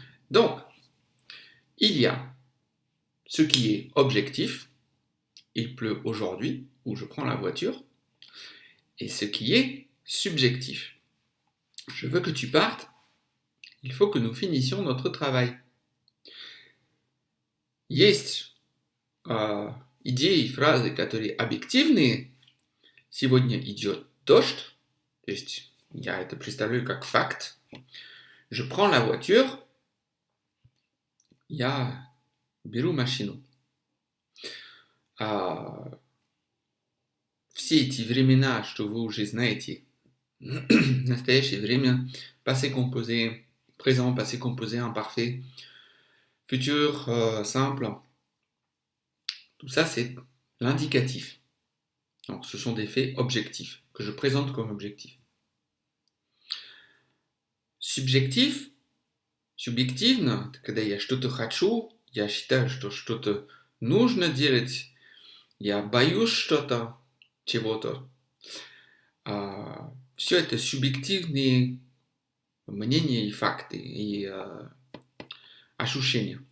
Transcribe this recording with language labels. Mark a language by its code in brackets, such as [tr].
[fr] Donc, il y a ce qui est objectif, il pleut aujourd'hui, ou je prends la voiture, et ce qui est subjectif. Je veux que tu partes, il faut que nous finissions notre travail. [ru] Есть идеи и фразы, которые объективные. Сегодня идет дождь, то есть я это представляю как факт. [fr] Je prends la voiture, [ru] я беру машину. Все эти времена, что вы уже знаете, настоящее время, [fr] passé composé, présent, passé composé, imparfait, futur, simple, tout ça c'est l'indicatif. Donc ce sont des faits objectifs, que je présente comme objectifs. [ru] Subjectif, субъективно, когда я что-то хочу, я считаю, что что-то нужно делать, я боюсь что-то, чего-то. Все это субъективные мнения и факты, и ощущения.